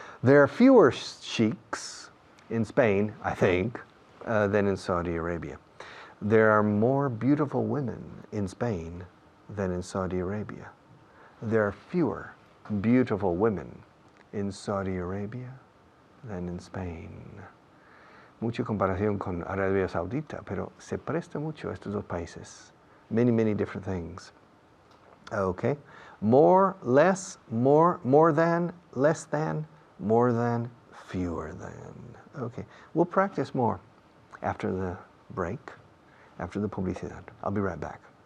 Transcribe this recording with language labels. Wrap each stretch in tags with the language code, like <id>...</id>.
<en>There are fewer sheiks in Spain, I think, than in Saudi Arabia. There are more beautiful women in Spain than in Saudi Arabia. There are fewer beautiful women in Saudi Arabia than in Spain.</en> <es>Mucha comparación con Arabia Saudita, pero se presta mucho a estos dos países.</es> <en>Many, many different things. Okay. More, less, more than, less than, more than, fewer than. Okay. We'll practice more after the break, after the publicidad. I'll be right back.</en>